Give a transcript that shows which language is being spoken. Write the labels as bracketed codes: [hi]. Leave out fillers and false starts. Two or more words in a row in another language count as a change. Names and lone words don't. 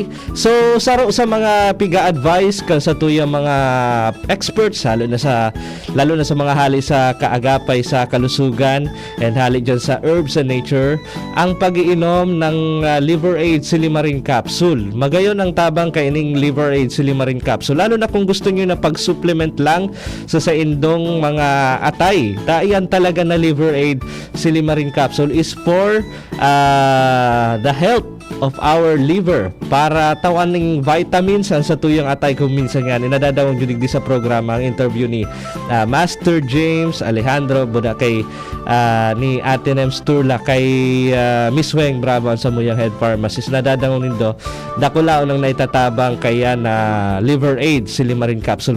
[bik] So, saro sa mga piga-advice kan sa tuyang mga experts, lalo na sa mga hali sa kaagapay sa kalusugan and hali dyan sa herbs and nature, ang pag-iinom ng Liver Aid Silimarin Capsule. Magayon ang tabang kaining Liver Aid Silimarin Capsule. Lalo na kung gusto nyo na pag-supplement lang sa indong mga atay. Yan talaga na Liver Aid Silimarin Capsule [en] is for the health of our liver, [bik] para tawaning vitamins sa tuyang atay. Kung minsan nga nadadawang judig di sa programa ang interview ni Master James Alejandro buda kay ni Ate Nems Turla kay Miss Weng Bravo sa muyang head pharmacist. Nadadawang nindo dakula unang naitatabang kaya na Liver Aid Silimarin Capsule.